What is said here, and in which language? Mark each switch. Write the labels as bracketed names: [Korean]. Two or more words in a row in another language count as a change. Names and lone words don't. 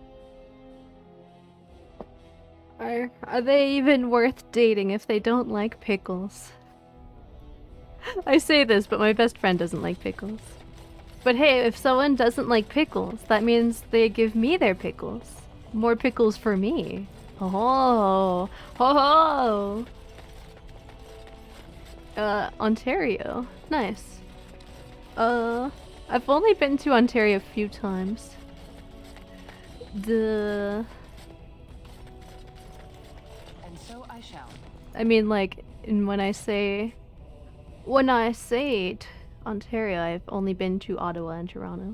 [English] Are they even worth dating if they don't like pickles? I say this, but my best friend doesn't like pickles. But hey, if someone doesn't like pickles, that means they give me their pickles. More pickles for me. Oh, ho ho! Ontario. Nice. I've only been to Ontario a few times. And so I shall. I mean, like, when I say Ontario, I've only been to Ottawa and Toronto.